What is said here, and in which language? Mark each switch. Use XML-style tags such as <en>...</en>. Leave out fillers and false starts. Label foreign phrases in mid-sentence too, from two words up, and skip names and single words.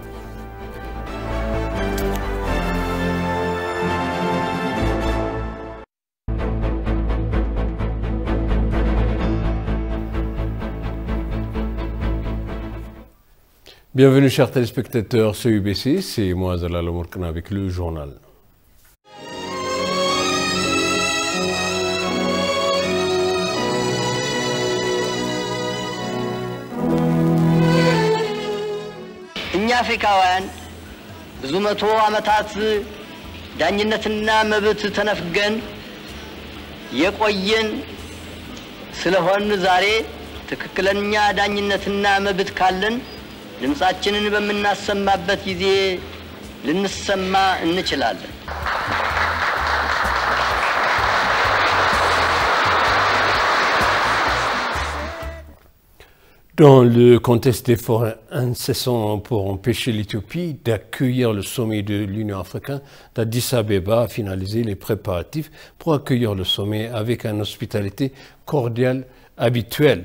<fr>Bienvenue chers téléspectateurs sur UBC, c'est moi Zalal Mourkana avec le journal.</fr> <am>እኛ አፍሪካውያን ብዙ መቶ ዓመታት ዳኝነትና መብት ተነፍገን የቆየን ስለሆነ ዛሬ ትክክለኛ ዳኝነትና መብት ካለን ድምጻችንን በመናሰማበት ጊዜ ልንሰማ እንችላለን።</am> <fr>Dans le contexte d'efforts incessants pour empêcher l'Éthiopie d'accueillir le sommet de l'Union africaine, d'Addis Abeba a finalisé les préparatifs pour accueillir le sommet avec une hospitalité cordiale habituelle.</fr>